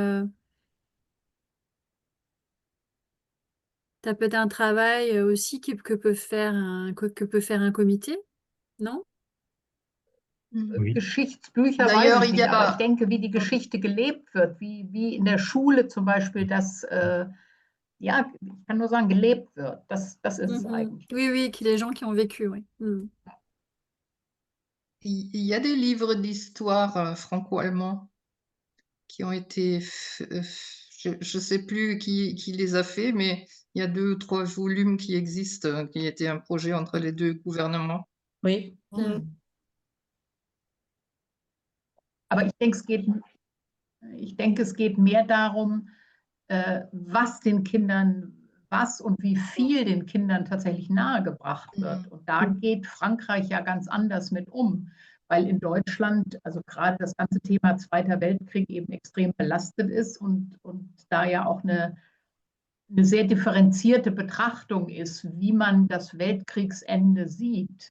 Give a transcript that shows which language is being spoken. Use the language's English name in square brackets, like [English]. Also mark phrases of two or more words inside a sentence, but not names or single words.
[French] T'as peut-être un travail aussi que peut faire un comité, non? [German] Geschichtsbücher weiß ich nicht, aber ich denke, wie die Geschichte gelebt wird, wie in der Schule zum Beispiel das, ja, ich kann nur sagen, gelebt wird. Das ist es eigentlich. [French] Oui, les gens qui ont vécu, oui. Il y a des livres d'histoire franco-allemands qui ont été, je ne sais plus qui les a fait, mais il y a 2 ou 3 volumes qui existent, qui étaient un projet entre les 2 gouvernements. Oui. [German] Aber ich denke, es geht mehr darum, was den Kindern, und wie viel den Kindern tatsächlich nahegebracht wird. Und da geht Frankreich ja ganz anders mit um, weil in Deutschland, also gerade das ganze Thema Zweiter Weltkrieg eben extrem belastet ist und da ja auch eine sehr differenzierte Betrachtung ist, wie man das Weltkriegsende sieht.